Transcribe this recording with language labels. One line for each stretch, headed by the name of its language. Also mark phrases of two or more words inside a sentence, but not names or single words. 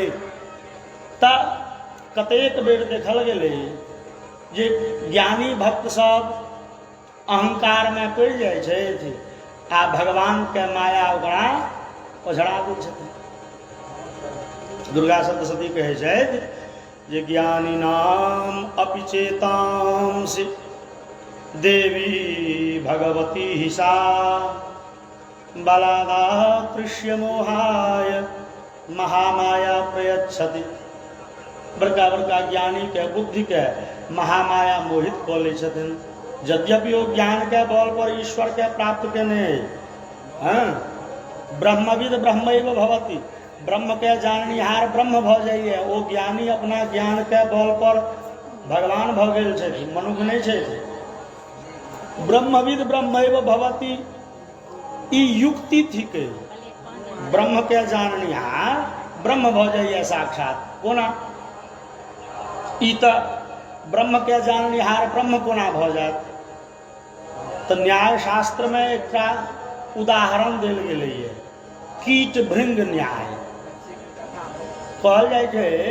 Maithili: त कतेक बेर देखल गेलै जे ज्ञानी भक्त सब अहंकार में पड़ जाइ छथि आ भगवान के माया ओकरा ओझरा दै छथिन। दुर्गा सप्तशती कहै छथि जे
Sanskrit: ज्ञानी नाम अपि चेतांसि देवी भगवती ही सा बलादाकृष्य मोहाय महामाया प्रयच्छति।
Maithili: बड़का बड़का ज्ञानी के बुद्धि के महामाया मोहित कऽ लै छथिन। यद्यपि वो ज्ञान के बल पर ईश्वर के प्राप्त केने,
Sanskrit: ब्रह्मविद ब्रह्मैव भवति,
Maithili: ब्रह्म के जाननिहार ब्रह्म भ जाइए। वो ज्ञानी अपना ज्ञान के बल पर भगवान भ गेल छथि, मनुष्य नहीं छथि।
Sanskrit: ब्रह्मविद ब्रह्मैव भवति
Maithili: ई युक्ति थिके, ब्रह्म के जाननिहार ब्रह्म भ जाइए साक्षात। कोना ई तो ब्रह्म के जाननिहार ब्रह्म कोना भ जात। तो न्याय शास्त्र में एक उदाहरण देल गेलै है, कीट भृंग न्याय कहल जाइ छै।